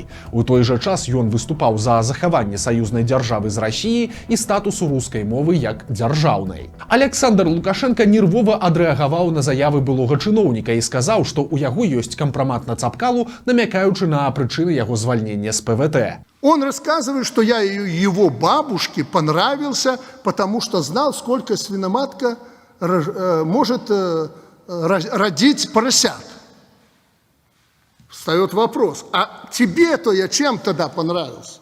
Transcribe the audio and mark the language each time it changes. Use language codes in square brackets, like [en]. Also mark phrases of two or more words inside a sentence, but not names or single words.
[be] У той жа час ён выступаў за захаванне саюзнай дзяржавы з Расіяй і статусу рускай мовы як дзяржаўнай. Александр Лукашенко нервова адрэагаваў на заявы былога чыноўніка і сказаў, што ў яго ёсць кампрамат на Цапкалу, намякаючы на прычыны яго звальнення з ПВТ. [ru] Он рассказывает, что я его бабушке понравился, потому что знал, сколько свиноматка может родить поросят. Встает вопрос, а тебе-то я чем тогда понравился?